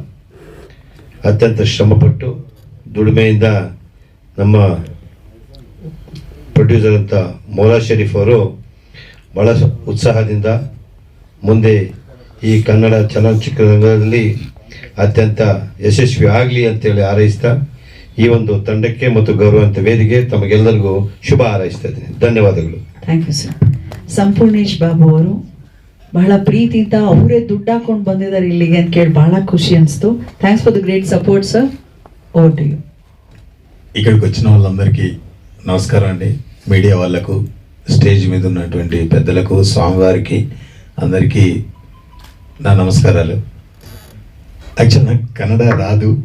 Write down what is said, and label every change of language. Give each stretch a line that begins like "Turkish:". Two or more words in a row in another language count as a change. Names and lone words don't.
Kannada: ಅತ್ಯಂತ ಶ್ರಮಪಟ್ಟು ದುಡಿಮೆಯಿಂದ ನಮ್ಮ ಪ್ರೊಡ್ಯೂಸರ್ ಅಂತ ಮೌಲಾ ಶರೀಫ್ ಅವರು ಭಾಳ ಉತ್ಸಾಹದಿಂದ ಮುಂದೆ ಈ ಕನ್ನಡ ಚಲನಚಿತ್ರರಂಗದಲ್ಲಿ ಅತ್ಯಂತ ಯಶಸ್ವಿ ಆಗಲಿ ಅಂತೇಳಿ ಹಾರೈಸ್ತಾ, ಈ ಒಂದು ತಂಡಕ್ಕೆ ಮತ್ತು ಗೌರವಾನ್ವಿತ ವೇದಿಕೆ ತಮಗೆಲ್ಲರಿಗೂ ಶುಭ ಹಾರೈಸ್ತಾ ಇದ್ದೀನಿ. ಧನ್ಯವಾದಗಳು.
English: Thank you sir.
Kannada: ಸಂಪೂರ್ಣೇಶ್ ಬಾಬು ಅವರು ಬಹಳ ಪ್ರೀತಿಯಿಂದ ಅವರೇ ದುಡ್ಡು ಹಾಕೊಂಡು ಬಂದಿದ್ದಾರೆ ಇಲ್ಲಿಗೆ ಅಂತ ಕೇಳಿ ಬಹಳ
Telugu: ఖుషి అనిస్తూ.
English: Thanks for the great support sir. Over to you.
Telugu: ఇక్కడికి వచ్చిన వాళ్ళందరికీ నమస్కారం అండి. మీడియా వాళ్ళకు, స్టేజ్ మీద ఉన్నటువంటి పెద్దలకు, స్వామివారికి అందరికీ నా నమస్కారాలు. యాక్చువల్ నాకు కన్నడ రాదు.